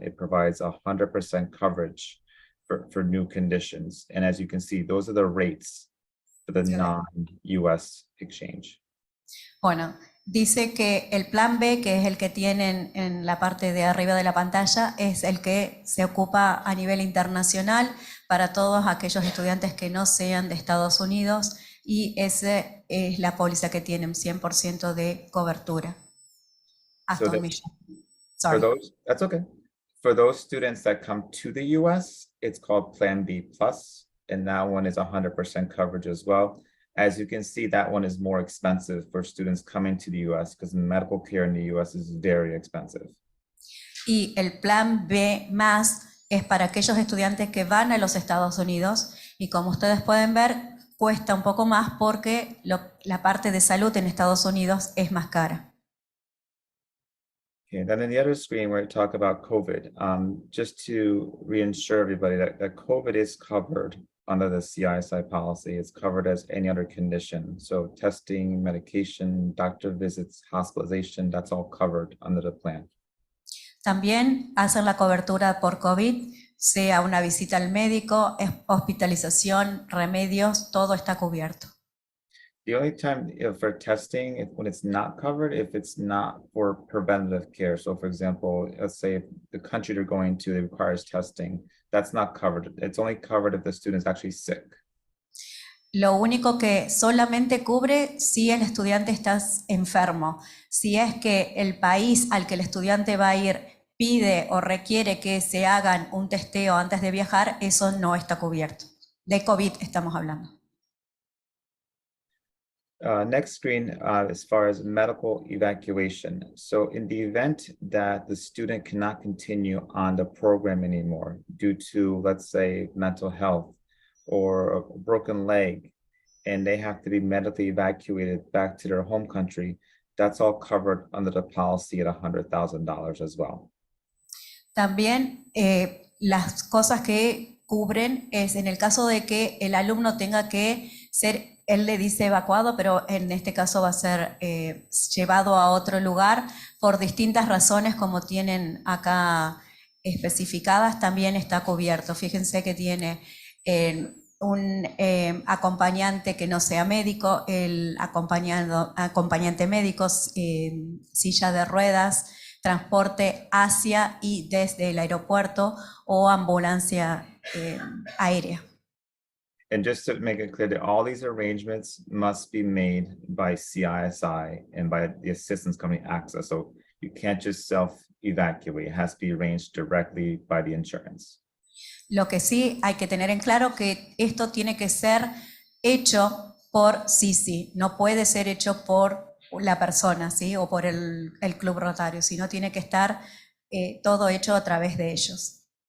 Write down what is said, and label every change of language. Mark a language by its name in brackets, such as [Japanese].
[English] It provides 100% coverage for new conditions. And as you can see, those are the rates for the non-US exchange. [Spanish] Bueno, dice que el plan B, que es el que tienen en la parte de arriba de la pantalla, es el que se ocupa a nivel internacional para todos aquellos estudiantes que no sean de Estados Unidos, y esa es la póliza que tienen 100% de cobertura. Hasta [English] So [Spanish] $1 millón. [English] For those, that's okay. For those students that come to the US, it's called Plan B Plus, and that one is 100% coverage as well. As you can see, that one is more expensive for students coming to the US because medical care in the US is very expensive. [Spanish] Y el plan B más es para aquellos estudiantes que van a los Estados Unidos, y como ustedes pueden ver, cuesta un poco más porque la parte de salud en Estados Unidos es más cara. [English] Okay, then in the other screen, where we talk about COVID, just to reassure everybody that COVID is covered under the CISI policy. It's covered as any other condition. So testing, medication, doctor visits, hospitalization, that's all covered under the plan. [Spanish] También hacen la cobertura por COVID, sea una visita al médico, hospitalización, remedios, todo está cubierto. [English] The only time for testing, when it's not covered, if it's not for preventative care. So for example, let's say if the country they're going to requires testing, that's not covered. It's only covered if the student is actually sick. [Spanish] Lo único que solamente cubre si el estudiante está enfermo. Si es que el país al que el estudiante va a ir pide o requiere que se hagan un testeo antes de viajar, eso no está cubierto. De COVID estamos hablando. [English] Next screen, as far as medical evacuation. So in the event that the student cannot continue on the program anymore due to, let's say, mental health or a broken leg, and they have to be medically evacuated back to their home country, that's all covered under the policy at $100,000 as well. [Spanish] También las cosas que cubren es en el caso de que el alumno tenga que ser, él le dice evacuado, pero en este caso va a ser llevado a otro lugar por distintas razones como tienen acá especificadas, también está cubierto. Fíjense que tiene un acompañante que no sea médico, el acompañante médico, silla de ruedas, transporte hacia y desde el aeropuerto o ambulancia aérea. [English] And just to make it clear that all these arrangements must be made by CISI and by the assistance company AXA. So you can't just self-evacuate. It has to be arranged directly by the insurance. [Spanish] Lo que sí hay que tener en claro que esto tiene que ser hecho por CISI, no puede ser hecho por la persona, ¿sí? O por el club rotario, sino tiene que estar todo hecho a través de ellos.